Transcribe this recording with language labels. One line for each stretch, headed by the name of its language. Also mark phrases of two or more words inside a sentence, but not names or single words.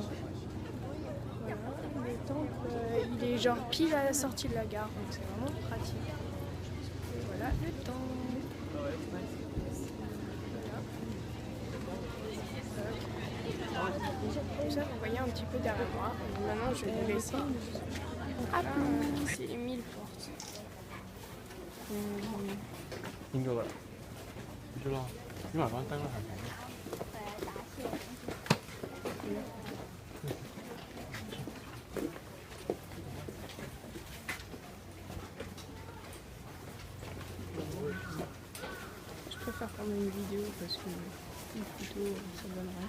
French: Voilà, le temple, il est genre pile à la sortie de la gare, donc c'est vraiment pratique. Et voilà le temple. Voilà. Comme ça, vous voyez un petit peu derrière moi. Et maintenant, je vais vous laisser. Ah, c'est les 1000 portes.
Cantonese: 應該啦，咗啦，因為關燈啦，係咪？
French: Je préfère prendre une vidéo parce que une photo ça donnerait.